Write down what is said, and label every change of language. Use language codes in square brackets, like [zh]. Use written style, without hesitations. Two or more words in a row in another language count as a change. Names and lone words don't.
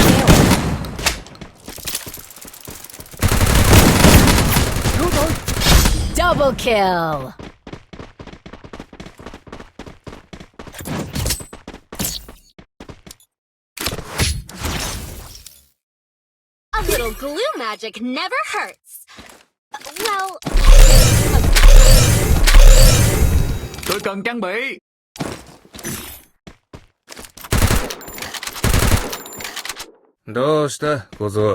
[vi] Cứu tôi. [en] Double kill. A little glue magic never hurts. Well, [vi] Tôi cần trang bị. [ja] どうした小僧。